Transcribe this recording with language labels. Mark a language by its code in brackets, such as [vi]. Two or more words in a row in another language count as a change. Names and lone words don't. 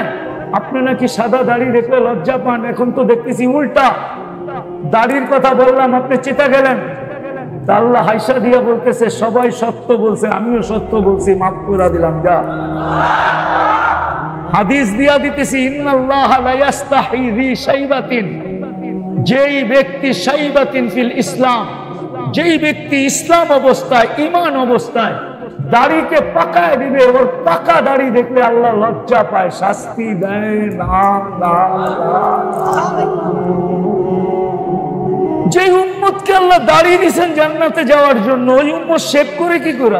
[bn] আপনি নাকি সাদা দাড়ি দেখলে লজ্জা পান, এখন তো দেখতেছি উল্টা। দাড়ির কথা বললাম, আপনি চেতা গেলেন। তা আল্লাহ হাইসা দিয়া বলতেছে সবাই সত্য বলছে, আমিও সত্য বলছি, মাফ করে দিলাম, যা। হাদিস দিয়া দিতেছি, [ar] إن الله لا يستحيي ذي شيبة, [bn] যেই ব্যক্তি [ar] شيبة في الإسلام, [bn] যেই ব্যক্তি ইসলাম অবস্থায়, ঈমান অবস্থায় দাড়িকে পাকায় দিবে, ওর পাকা দাড়ি দেখলে আল্লাহ লজ্জা পায়, শাস্তি দেয় না। যে উম্মতকে আল্লাহ দাড়ি দিয়েছেন জান্নাতে যাওয়ার জন্য, ওই উম্মত শেভ করে কি করা?